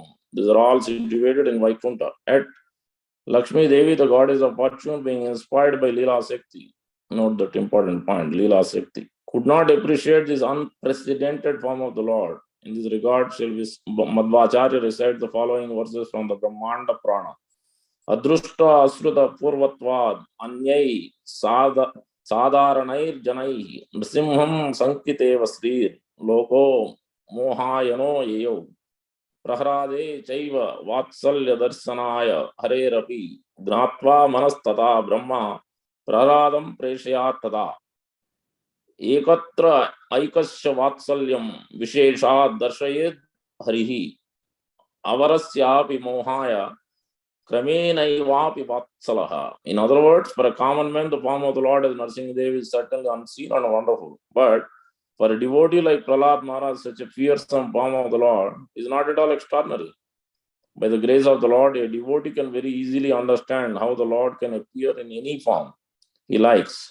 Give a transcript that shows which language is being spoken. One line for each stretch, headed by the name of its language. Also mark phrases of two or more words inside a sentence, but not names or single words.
English: These are all situated in Vaikuntha. At Lakshmi Devi, the goddess of fortune, being inspired by Leela Shakti, note that important point, Leela Shakti, could not appreciate this unprecedented form of the Lord. In this regard, Madhvacharya recites the following verses from the Brahmanda Prana.
Sanskrit: Adrushta asruta purvatvad anyai sadharanair janai nrsimham sankiteva srir loko mohayano yeyo prahrade chaiva vatsalya darsanaya harerapi gnatva manastata brahma praradam preshayat tada ekatra aikasya vatsalyam visheshat darshayed harihi avarasyapi mohaya Kramenaivapi vatsalaha.
English: In other words, for a common man, the form of the Lord as Narasimhadev is certainly unseen and wonderful. But for a devotee like Prahlad Maharaj, such a fearsome form of the Lord is not at all extraordinary. By the grace of the Lord, a devotee can very easily understand how the Lord can appear in any form he likes.